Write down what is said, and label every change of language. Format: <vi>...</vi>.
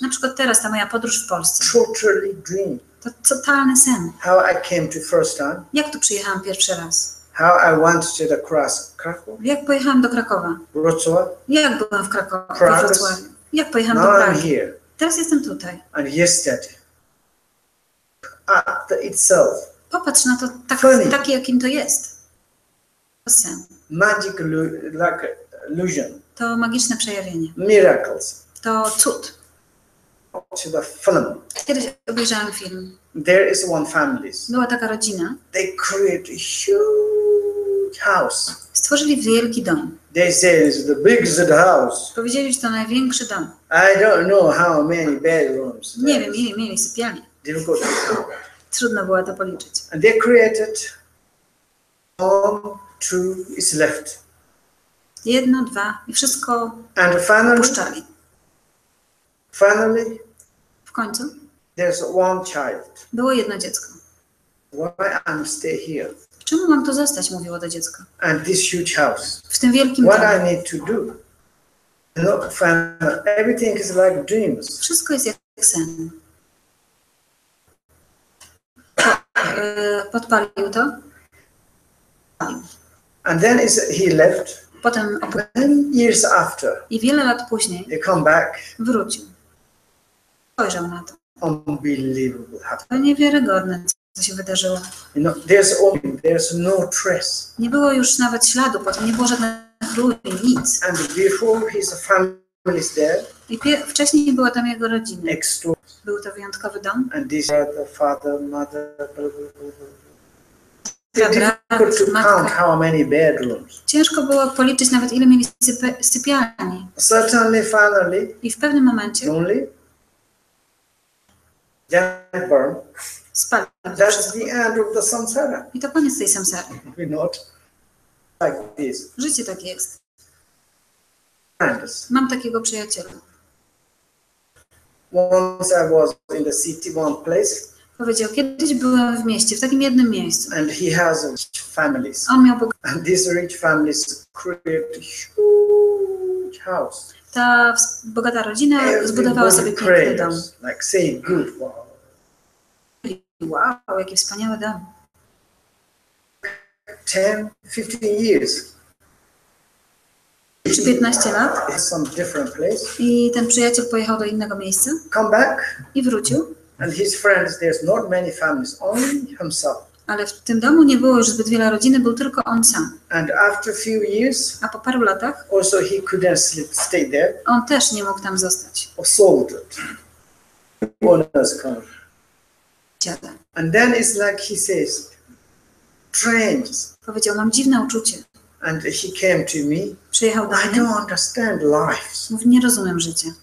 <pl>Na przykład teraz ta moja podróż w Polsce,</pl> <en>totally dream.</en> <pl>to totalny sen.</pl> <en>How I came to first time,</en> <pl>Jak tu przyjechałam pierwszy raz?</pl> <en>how I went to the Krakow,</en> <pl>Jak pojechałam do Krakowa?</pl> <en>Wrocław,</en> <pl>Jak byłam w Krakowie, we</pl> <en>Prague.</en> <pl>Wrocławiu? Jak pojechałam do</pl> <en>now I'm</en> <pl>Pragi?</pl> <en>here.</en> <pl>Teraz jestem tutaj.</pl> <en>And yesterday, after itself,</en> <pl>Popatrz na to takie, jakim to jest. To sen.</pl> <en>magic, like illusion,</en> <pl>To magiczne przejawienie.</pl> <en>miracles.</en> <pl>To cud.</pl> <en>To the film.</en> <pl>Kiedyś obejrzałam film.</pl> <en>There is one family.</en> <pl>Była taka rodzina.</pl> <en>They create a huge house.</en> <pl>Stworzyli wielki dom.</pl> <en>They say it's the biggest house.</en> <pl>Powiedzieli, że to największy dom.</pl> <en>I don't know how many bedrooms.</en> <pl>Nie wiem, ile mieli sypialnię.</pl> <en>Difficult to count.</en> <pl>Trudno było to policzyć.</pl> <en>And they created 1, 2 is left.</en> <pl>1, 2 i wszystko</pl> <en>And</en> <pl>puszczali.</pl> <en>finally,</en> <pl>W końcu</pl> <en>there's one child.</en> <pl>było jedno dziecko.</pl> <en>Why I'm stay here?</en> <pl>Czemu mam tu zostać? Mówiło to dziecko.</pl> <en>And this huge house.</en> <pl>W tym wielkim</pl> <en>What</en> <pl>domu.</pl> <en>I need to do? No, everything is like dreams.</en> <pl>Wszystko jest jak sen. Podpalił to.</pl> <en>And then he left.</en> <pl>Potem</pl> <en>And years after,</en> <pl>i wiele lat później</pl> <en>they come back.</en> <pl>wrócił. Spojrzał na to.</pl> <en>Unbelievable</en> <pl>To</pl> <en>happened.</en> <pl>niewiarygodne, co się wydarzyło.</pl> <en>You know, there's no trace.</en> <pl>Nie było już nawet śladu, potem nie było żadnych ruin, nic.</pl> <en>And before his family is there,</en> <pl>I wcześniej była tam jego rodzina.</pl> <en>next door,</en> <pl>Był to wyjątkowy dom.</pl> <en>and this the father, mother, blah, blah, blah, blah.</en> <pl>Brat,</pl> <en>Difficult to count</en> <pl>matka.</pl> <en>how many bedrooms.</en> <pl>Ciężko było policzyć nawet, ile mieli sypialni.</pl> <en>Certainly, finally,</en> <pl>I w pewnym momencie</pl> <en>lonely, then burn.</en> <pl>spalił.</pl> <en>That's the end of the samsara.</en> <pl>I to koniec tej samsary.</pl> <en>We're not like this.</en> <pl>Życie takie jest.</pl> <en>Friends.</en> <pl>Mam takiego przyjaciela.</pl> <en>Once I was in the city, one place,</en> <pl>Powiedział, kiedyś byłem w mieście, w takim jednym miejscu.</pl> <en>and he has rich families.</en> <pl>On miał</pl> <en>And these rich families create a huge house.</en> <pl>ta bogata rodzina zbudowała sobie</pl> <en>Everybody</en> <pl>piękny dom.</pl> <en>prays, like say good, wow.</en> <pl>Wow, jaki wspaniały dom.</pl> <en>10, 15 years.</en> <pl>Czy 15 lat</pl> <en>It's some different place.</en> <pl>i ten przyjaciel pojechał do innego miejsca</pl> <en>Come back,</en> <pl>i wrócił,</pl> <en>and his friends, there's not many families, only himself.</en> <pl>ale w tym domu nie było już zbyt wiele rodziny, był tylko on sam.</pl> <en>And after a few years,</en> <pl>A po paru latach</pl> <en>also he couldn't stay there,</en> <pl>on też nie mógł tam zostać.</pl> <en>or sold it. Owners come. And then it's like he says, strange.</en> <pl>Powiedział, mam dziwne uczucie.</pl> <en>And he came to me.</en> <pl>Przyjechał do</pl> <en>I</en> <pl>mnie.</pl> <en>don't understand life.</en> <pl>Mówi, nie rozumiem życia.</pl>